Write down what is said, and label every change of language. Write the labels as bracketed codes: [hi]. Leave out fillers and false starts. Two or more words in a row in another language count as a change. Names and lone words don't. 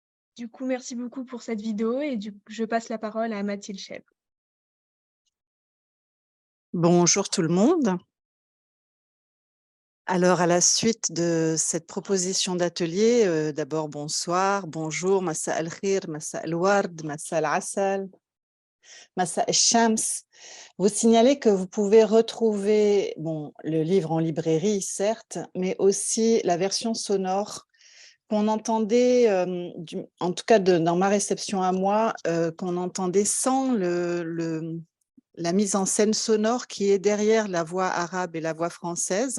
[fr] Du coup, merci beaucoup pour cette vidéo et je passe la parole à Mathilde Chèvre. Bonjour tout le monde. Alors, à la suite de cette proposition d'atelier, d'abord bonsoir, bonjour, [ar] مساء الخير، مساء الورد، مساء العسل، مساء الشمس. [fr] Vous signalez que vous pouvez retrouver le livre en librairie, certes, mais aussi la version sonore qu'on entendait, en tout cas dans ma réception à moi, qu'on entendait sans la mise en scène sonore qui est derrière la voix arabe et la voix française.